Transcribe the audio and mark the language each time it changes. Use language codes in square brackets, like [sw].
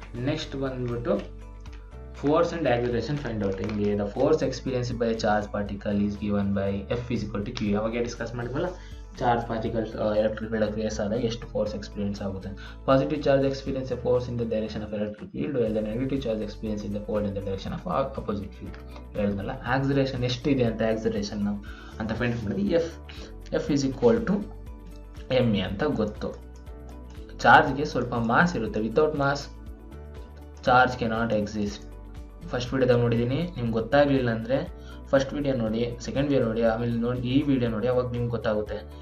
[en] next [kn] ಬಂದ್ಬಿಟ್ಟು [en] force and acceleration find out. ಹಿಂಗೆ the force experienced by a charged particle is given by F is equal to Q. [kn] ಅವಾಗ discuss ಮಾಡಿದ್ವಲ್ಲ, charge particle electric field create ಆದಾಗ ಎಷ್ಟು force experience ಆಗುತ್ತೆ. [en] Positive charge experience a force in the direction of electric field, while the negative charge experience in the pole in the direction of opposite field. [kn] ಹೇಳಿದ್ನಲ್ಲ, acceleration ಎಷ್ಟಿದೆ ಅಂತ acceleration ಅಂತ find ಮಾಡಿದ್ವಿ. [en] F is equal to M A [kn] ಅಂತ ಗೊತ್ತು. ಚಾರ್ಜ್ಗೆ ಸ್ವಲ್ಪ mass ಇರುತ್ತೆ. [en] Without mass charge cannot exist. [kn] First ವಿಡಿಯೋದಾಗ ನೋಡಿದ್ದೀನಿ. ನಿಮ್ಗೆ ಗೊತ್ತಾಗಲಿಲ್ಲ ಅಂದರೆ ಫಸ್ಟ್ ವಿಡಿಯೋ ನೋಡಿ, ಸೆಕೆಂಡ್ ವಿಡಿಯೋ ನೋಡಿ, ಆಮೇಲೆ ನೋಡಿ ಈ ವಿಡಿಯೋ ನೋಡಿ, ಅವಾಗ ನಿಮ್ಗೆ ಗೊತ್ತಾಗುತ್ತೆ.